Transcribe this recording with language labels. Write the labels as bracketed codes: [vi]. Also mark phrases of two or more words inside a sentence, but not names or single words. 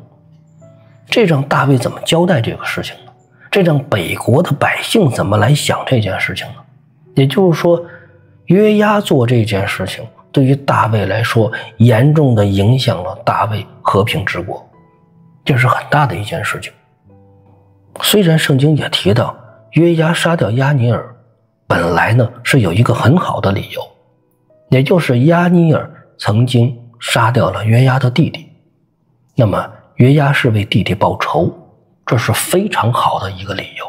[zh] 這讓大衛怎麼交代這個事情呢？這讓北國的百姓怎麼來想這件事情呢？也就是說，約押做這件事情對於大衛來說，嚴重的影響了大衛和平治國，這是很大的一件事情。雖然聖經也提到約押殺掉押尼珥， 本來呢是有一個很好的理由，也就是押尼珥曾經殺掉了約押的弟弟，那麼約押是為弟弟報仇，這是非常好的一個理由。